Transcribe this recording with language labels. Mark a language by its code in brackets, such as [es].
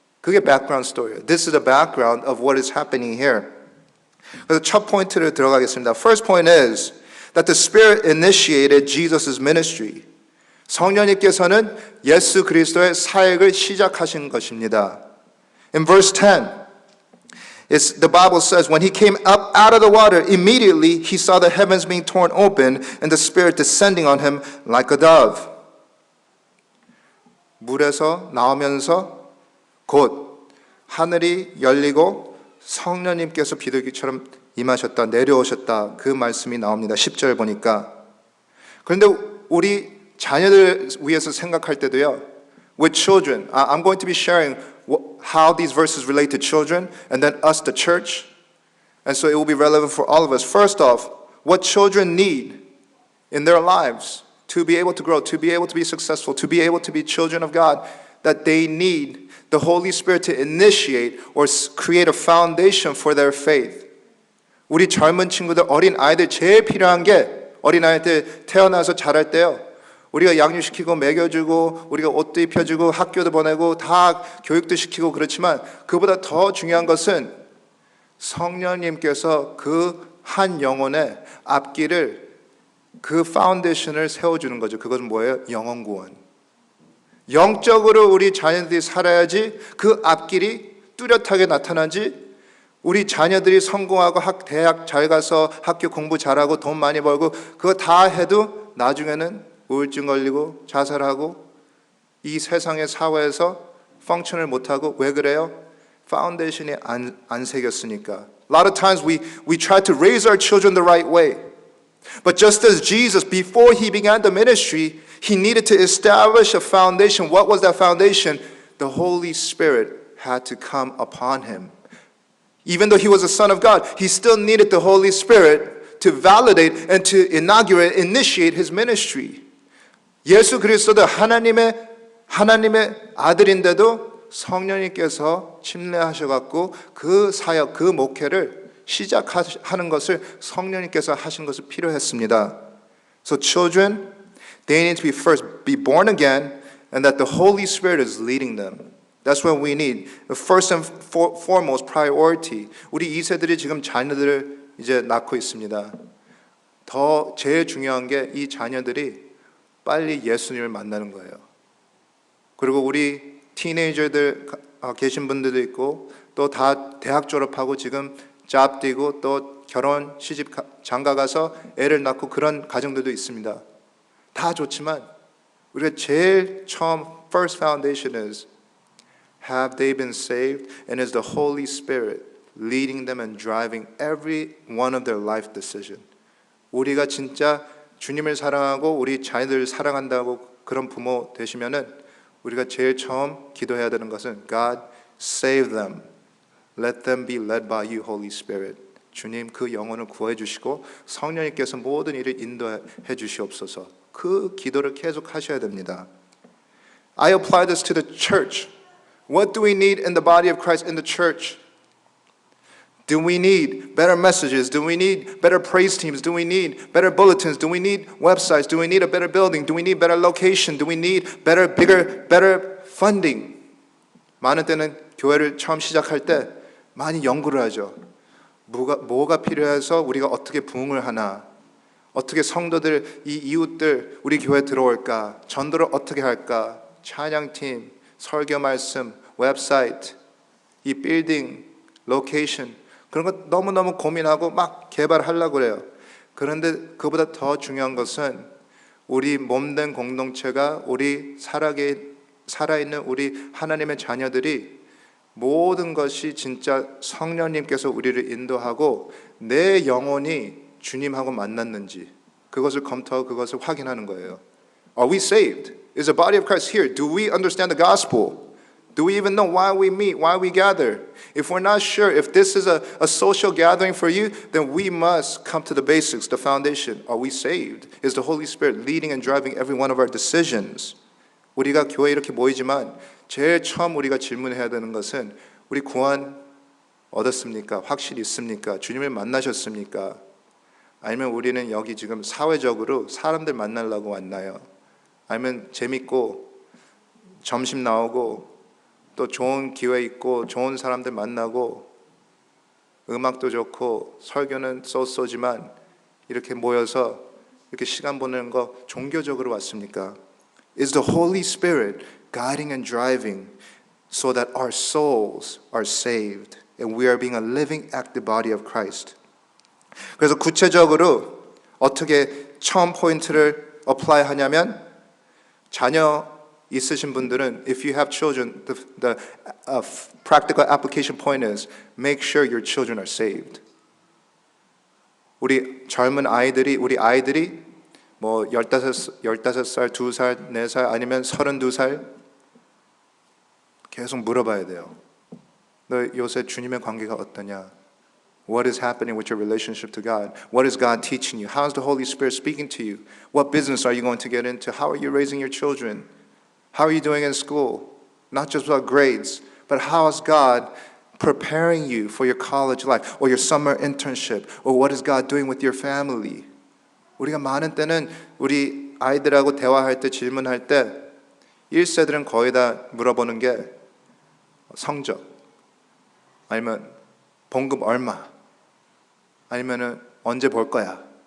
[ko] 그게 [en] background story [ko] 예요. [en] This is the background of what is happening here. [ko] 그래서 첫 포인트를 들어가겠습니다. [en] First point is that the Spirit initiated Jesus' ministry. [ko] 성령님께서는 예수 그리스도의 사역을 시작하신 것입니다. [en] In verse 10, the Bible says, when he came up out of the water, immediately he saw the heavens being torn open and the Spirit descending on him like a dove. [ko] 물에서 나오면서 곧 하늘이 열리고 성령님께서 비둘기처럼 임하셨다, 내려오셨다. 그 말씀이 나옵니다. 10절 보니까. 그런데 우리 자녀들 위해서 생각할 때도요. [en] With children, I'm going to be sharing how these verses relate to children and then us, the church. And so it will be relevant for all of us. First off, what children need in their lives to be able to grow, to be able to be successful, to be able to be children of God, that they need the Holy Spirit to initiate or create a foundation for their faith. [ko] 우리 젊은 친구들, 어린 아이들 제일 필요한 게 어린 아이들 태어나서 자랄 때요. 우리가 양육시키고 먹여주고 우리가 옷도 입혀주고 학교도 보내고 다 교육도 시키고 그렇지만 그보다 더 중요한 것은 성령님께서 그 한 영혼의 앞길을 그 파운데이션을 세워주는 거죠. 그것은 뭐예요? 영혼 구원. 영적으로 우리 자녀들이 살아야지 그 앞길이 뚜렷하게 나타나지 우리 자녀들이 성공하고 대학 잘 가서 학교 공부 잘하고 돈 많이 벌고 그거 다 해도 나중에는 우울증 걸리고 자살하고 이 세상의 사회에서 펑션을 못하고 왜 그래요? 파운데이션이 안 새겼으니까. [en] A lot of times we try to raise our children the right way. But just as Jesus, before he began the ministry, he needed to establish a foundation. What was that foundation? The Holy Spirit had to come upon him. Even though he was a son of God, he still needed the Holy Spirit to validate and to inaugurate, initiate his ministry. [ko] 예수 그리스도도 하나님의 아들인데도 성령님께서 침례하셔갖고 그 사역, 그 목회를 시작하는 것을 성령님께서 하신 것을 필요했습니다. [en] So children, they need to be born again, and that the Holy Spirit is leading them. That's what we need. The first and foremost priority. [ko] 우리 2세들이 지금 자녀들을 이제 낳고 있습니다. 더 제일 중요한 게 이 자녀들이 빨리 예수님을 만나는 거예요. 그리고 우리 티네이저들 계신 분들도 있고 또 다 대학 졸업하고 지금 잡 뛰고 또 결혼, 시집 장가 가서 애를 낳고 그런 가정들도 있습니다. 다 좋지만 우리가 제일 처음 [en] first foundation is have they been saved and is the Holy Spirit leading them and driving every one of their life decision. [ko] 우리가 진짜 주님을 사랑하고 우리 자녀들을 사랑한다고 그런 부모 되시면은 우리가 제일 처음 기도해야 되는 것은 [en] God save them. Let them be led by you, Holy Spirit. [ko] 주님 그 영혼을 구해 주시고 성령님께서 모든 일을 인도해 주시옵소서. 그 기도를 계속 하셔야 됩니다. [en] I apply this to the church. What do we need in the body of Christ in the church? Do we need better messages? Do we need better praise teams? Do we need better bulletins? Do we need websites? Do we need a better building? Do we need better location? Do we need better, bigger, better funding? [ko] 많은 때는 교회를 처음 시작할 때 많이 연구를 하죠. 뭐가 필요해서 우리가 어떻게 부흥을 하나? 어떻게 성도들, 이 이웃들 우리 교회에 들어올까? 전도를 어떻게 할까? 찬양팀, 설교 말씀, 웹사이트, 이 빌딩, 로케이션 그런 거 너무너무 고민하고 막 개발하려고 그래요. 그런데 그보다 더 중요한 것은 우리 몸된 공동체가 우리 살아있는 우리 하나님의 자녀들이 모든 것이 진짜 성령님께서 우리를 인도하고 내 영혼이 주님하고 만났는지 그것을 검토하고 그것을 확인하는 거예요. [en] Are we saved? Is the body of Christ here? Do we understand the gospel? Do we even know why we meet, why we gather? If we're not sure, if this is a social gathering for you, then we must come to the basics, the foundation. Are we saved? Is the Holy Spirit leading and driving every one of our decisions? [ko] 우리가 교회에 이렇게 모이지만 제일 처음 우리가 질문해야 되는 것은 우리 구원 얻었습니까? 확실히 있습니까? 주님을 만나셨습니까? 아니면 우리는 여기 지금 사회적으로 사람들 만나려고 왔나요? 아니면 재밌고 점심 나오고 또 좋은 기회 있고 좋은 사람들 만나고 음악도 좋고 설교는 쏘쏘지만 이렇게 모여서 이렇게 시간 보내는 거 종교적으로 왔습니까? [en] Is the Holy Spirit guiding and driving so that our souls are saved and we are being a living active body of Christ? [ko] 그래서 구체적으로 어떻게 처음 포인트를 apply 하냐면 자녀 있으신 분들은 [en] if you have children, the practical application point is make sure your children are saved. [ko] 우리 젊은 아이들이 우리 아이들이 뭐 15살, 2살, 4살 아니면 32살 계속 물어봐야 돼요. 너 요새 주님의 관계가 어떠냐? [en] What is happening with your relationship to God? What is God teaching you? How is the Holy Spirit speaking to you? What business are you going to get into? How are you raising your children? How are you doing in school? Not just about grades, but how is God preparing you for your college life or your summer internship? Or what is God doing with your family? [ko] 우리가 많은 때는 우리 아이들하고 대화할 때 질문할 때 1세들은 거의 다 물어보는 게 성적 아니면 봉급 얼마 아니면은 언제 볼 거야?